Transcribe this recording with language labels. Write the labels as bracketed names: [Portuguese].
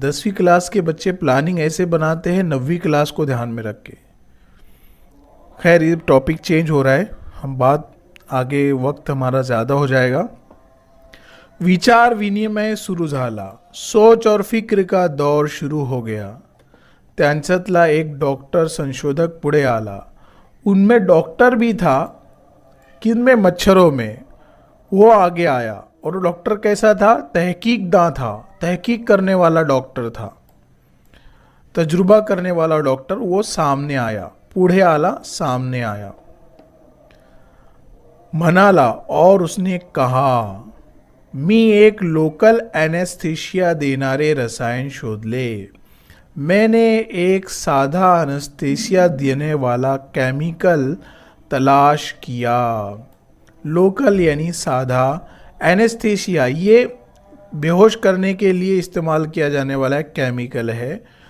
[Hindi] 10वीं क्लास के बच्चे प्लानिंग ऐसे बनाते हैं 9वीं क्लास को ध्यान में रख के। खैर, ये टॉपिक चेंज हो रहा है, हम बात आगे, वक्त हमारा ज़्यादा हो जाएगा। [Marathi] विचार विनिमय सुरू झाला, [Hindi] सोच और फिक्र का दौर शुरू हो गया। [Marathi] त्यांच्यातला एक डॉक्टर संशोधक पुढे आला। [Hindi] उनमें डॉक्टर भी था, किनमें? मच्छरों में। वो आगे आया, और डॉक्टर कैसा था? तहकीकदां था, तहकीक करने वाला डॉक्टर था, तजुर्बा करने वाला डॉक्टर। वो सामने आया, [Marathi] पुढे आला, [Hindi] सामने आया, [Marathi] म्हणाला, [Hindi] और उसने कहा, [Marathi] मी एक लोकल एनेस्थीशिया देणारे रसायन शोधले। [Hindi] मैंने एक साधा एनेस्थीसिया देने वाला केमिकल तलाश किया। लोकल यानी साधा, एनेस्थीसिया ये बेहोश करने के लिए इस्तेमाल किया जाने वाला एक केमिकल है।